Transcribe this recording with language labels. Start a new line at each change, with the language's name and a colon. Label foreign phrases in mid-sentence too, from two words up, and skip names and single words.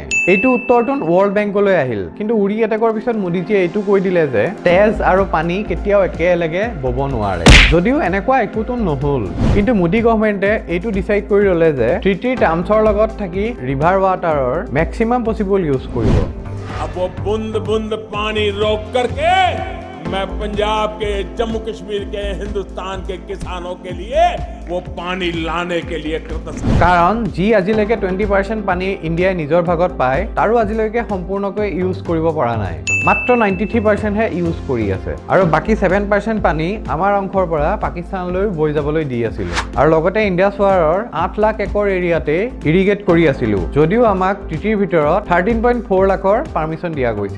Assamese: এইটো উত্তৰটো ৱৰ্ল্ড বেংকলৈ আহিল। কিন্তু উৰি এটেকৰ পিছত মোদীজীয়ে এইটো কৈ দিলে যে তেজ আৰু পানী কেতিয়াও একেলগে বব নোৱাৰে। যদিও এনেকুৱা একোটো নহ'ল, কিন্তু মোদী গভৰ্ণমেণ্টে এইটো ডিচাইড কৰি ল'লে যে
English: treaty terms
Assamese: লগত থাকি
English: river water maximum possible use
Assamese: কৰিব।
Hindi: अब वो बूंद बूंद पानी रोक करके मैं पंजाब के, जम्मू कश्मीर के, हिंदुस्तान के किसानों के लिए वो पानी लाने के लिए कृतज्ञ।
Assamese: কাৰণ যি আজিলৈকে 20% পানী ইণ্ডিয়াই নিজৰ ভাগত পায় তাৰো আজিলৈকে সম্পূৰ্ণকৈ ইউজ কৰিব পৰা নাই। মাত্ৰ 93% হে ইউজ কৰি আছে আৰু বাকি 7% পানী আমাৰ অংশৰ পৰা পাকিস্তানলৈ বৈ যাবলৈ দি আছিল। আৰু লগতে ইণ্ডাছ ৱাৰৰ 8 লাখ
English: acre area irrigate
Assamese: কৰি আছিল, যদিও আমাক টিটিৰ ভিতৰত 13.4 লাখৰ পাৰমিশন দিয়া গৈছিল।